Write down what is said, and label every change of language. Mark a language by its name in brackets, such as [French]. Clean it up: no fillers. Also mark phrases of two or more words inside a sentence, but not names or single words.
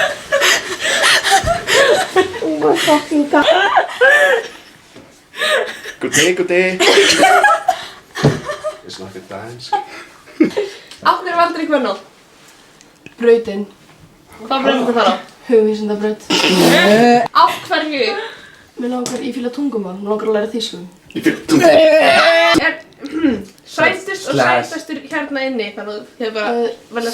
[English] Oh my fucking god. Good day. It's like a dance. [Icelandic] Af hverju valdur í Kvennó? Brautin. Hvað braut þetta fara á? Hugvísindabraut. Af hverju? Mér langar, ég fíla tungumál, mér langar að læra þýsku. Sætust og sætastur hérna inni, þannig að þið bara velja